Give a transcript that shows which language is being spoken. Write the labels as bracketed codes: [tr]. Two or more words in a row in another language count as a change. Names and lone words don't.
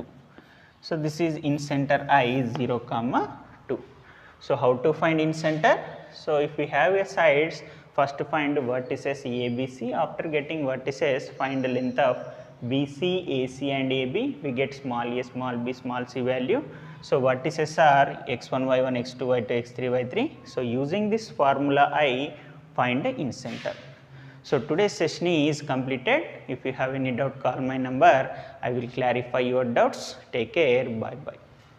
[en] So this is in center I 0 comma 2. So how to find in center? So if we have a sides, first find vertices ABC. After getting vertices, find the length of BC, AC and AB. We get small a, small b, small c value. So vertices are x1, y1, x2, y2, x3, y3. So using this formula I find the in center. So today's session is completed. If you have any doubt, call my number. I will clarify your doubts. Take care. Bye bye.